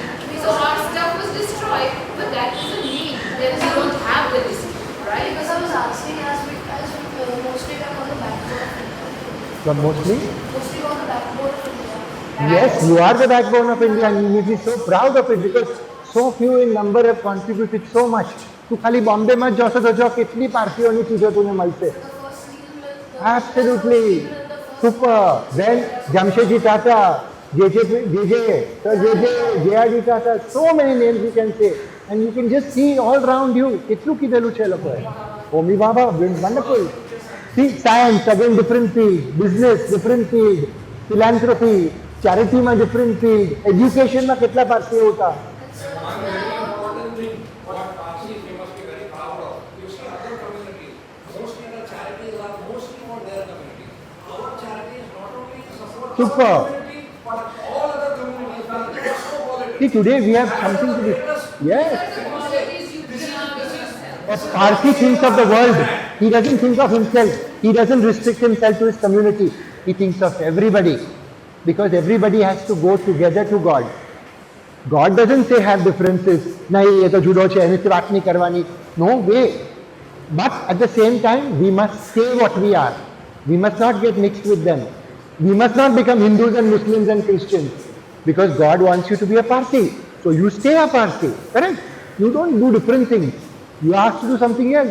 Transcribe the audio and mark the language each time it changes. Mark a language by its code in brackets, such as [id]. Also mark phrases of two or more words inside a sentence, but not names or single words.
[en] So our stuff was destroyed, but that doesn't mean that we don't have the dispute, right? Because I was asking as we mostly talk on the backbone of India. So mostly? Mostly on the backbone of India. Yes, you are the backbone of India and you need to be so proud of it because so few in number have contributed so much. [gu] તું ખાલી બોમ્બેમાં જ જશો તો જો કેટલી પાર્ટીઓની ચીજો તમને મળશે. [en] Absolutely. Super. Then Jamshedji Tata, JRD Tata, so many names you can say. And you can just see all around you. [gu] કેટલું કીધેલું છે લોકોએ. [en] Homi Baba, wonderful. See, science, again different field. Business, different field. Philanthropy, charity માં different field. [gu] Education માં કેટલા પાર્ટીઓ હતા. [en] Super. See, today we have something to do. Yes. A Parsi thinks of the world. He doesn't think of himself. He doesn't restrict himself to his community. He thinks of everybody. because everybody has to go together to God. God doesn't say have differences. [hi] नहीं ये तो जुड़ो छे इससे बात नहीं करवानी. [en] No way. But at the same time, we must stay what we are. We must not get mixed with them. We must not become Hindus and Muslims and Christians, because God wants you to be a Parsi. So you stay a Parsi, correct? You don't do different things. You are asked to do something else.